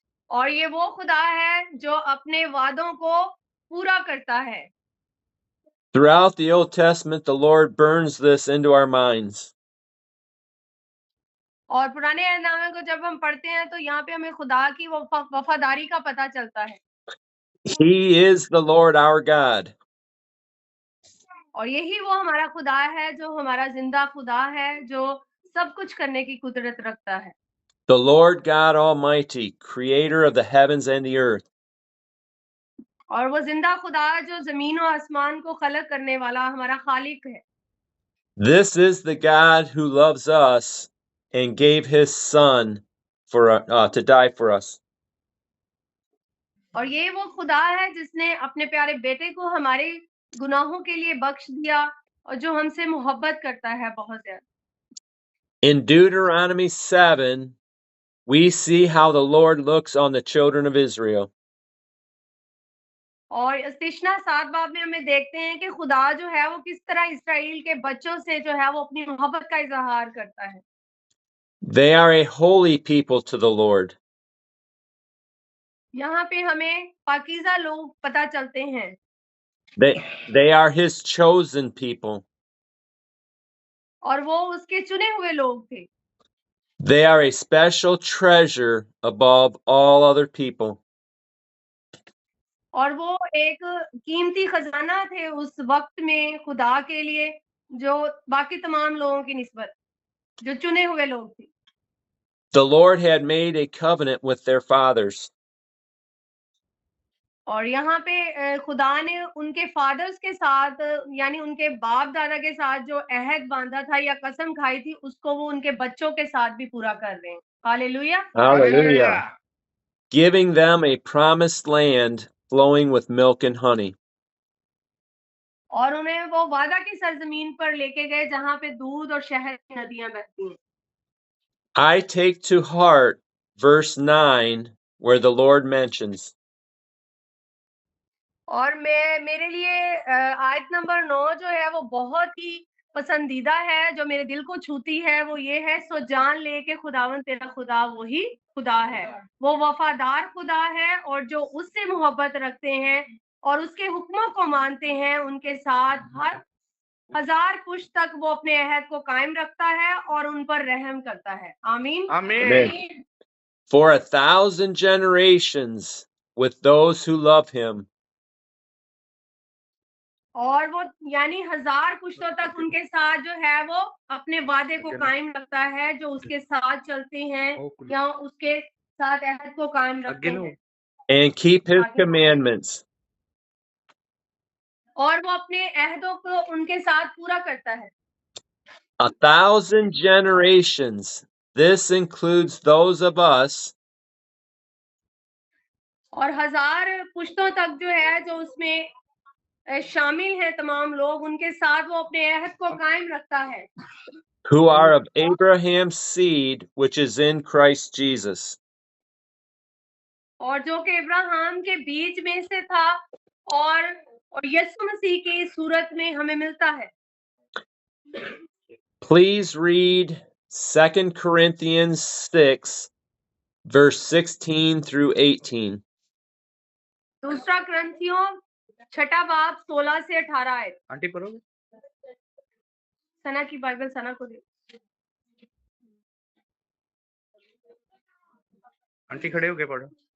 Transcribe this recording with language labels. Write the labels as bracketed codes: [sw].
[hi] और ये वो खुदा है जो अपने वादों को पूरा करता है। [en] Throughout the Old Testament, the Lord burns this into our minds. [hi] और पुराने अहदनामे को जब हम पढ़ते हैं तो यहाँ पे हमें खुदा की वफादारी का पता चलता है। [en] He is the Lord our God. [hi] और यही वो हमारा खुदा है जो हमारा जिंदा खुदा है, जो सब कुछ करने की कुदरत रखता है। [en] The Lord God Almighty, creator of the heavens and the earth. [hi] और वो जिंदा खुदा जो जमीन और आसमान को खलक करने वाला हमारा खालिक है। [en] This is the God who loves us and gave his son to die for us. [hi] और ये वो खुदा है जिसने अपने प्यारे बेटे को हमारे गुनाहों के लिए बख्श दिया और जो हमसे मोहब्बत करता है बहुत ज्यादा। [en] In Deuteronomy 7, we see how the Lord looks on the children of Israel. [hi] और अस्तिष्णा 7 बाब में हमें देखते हैं कि खुदा जो है वो किस तरह इस्राएल के बच्चों से जो है वो अपनी मोहब्बत का इजहार करता है। [en] They are a holy people to the Lord. [hi] यहाँ पे हमें पाकीज़ा लोग पता चलते हैं। [en] They are his chosen people. [hi] और वो उसके चुने हुए लोग थे। [en] They are a special treasure above all other people. [hi] और वो एक कीमती खजाना थे उस वक्त में खुदा के लिए, जो बाकी तमाम लोगों की निस्बत, जो चुने हुए लोग थे। [en] The Lord had made a covenant with their fathers. [hi] और यहाँ पे खुदा ने उनके फादर्स के साथ यानी उनके बाप दादा के साथ जो अहद बांधा था या कसम खाई थी उसको वो उनके बच्चों के साथ भी पूरा कर रहे हैं। Hallelujah. [en] Hallelujah. Giving them a promised land flowing with milk and honey. [hi] और उन्हें वो वादा की सरजमीन पर लेके गए जहाँ पे दूध और शहद की नदियां बहती हैं। [en] I take to heart verse 9 where the Lord mentions, [hi] और मेरे लिए आयत नंबर 9 जो है वो बहुत ही पसंदीदा है, जो मेरे दिल को छूती है, वो ये है, सो जान ले के खुदावन तेरा खुदा वही खुदा है, वो वफादार खुदा है, और जो उससे मोहब्बत रखते हैं और उसके हुक्मों को मानते हैं, उनके साथ हर 1000 पुश्त तक वो अपने अहद को कायम रखता है और उन पर रहम करता है। आमीन। [en] Amen. For 1,000 generations with those who love him. [hi] और वो यानी 1000 पुश्तों तक उनके साथ जो है वो अपने वादे को कायम रखता है, जो उसके साथ चलते हैं या उसके साथ अहद को कायम रखते हैं [en] And keep his commandments. [hi] और वो अपने अहदों को उनके साथ पूरा करता है। [en] 1,000 generations. This includes those of us [hi] और 1000 पुश्तों तक जो है, जो उसमें शामिल है तमाम लोग, उनके साथ वो अपने अहद को कायम रखता है, [en] who are of Abraham's seed, which is in Christ Jesus. [hi] और जो कि इब्राहिम के बीज में से था और यीशु मसीह की सूरत में हमें मिलता है। [en] Please read 2 Corinthians 6, verse 16 through 18. [hi] दूसरा ग्रंथियों 6 बाब 16 से 18 आयत। आंटी पढ़ोगे? सना की बाइबल सना को दे। आंटी खड़े होके पढ़ो।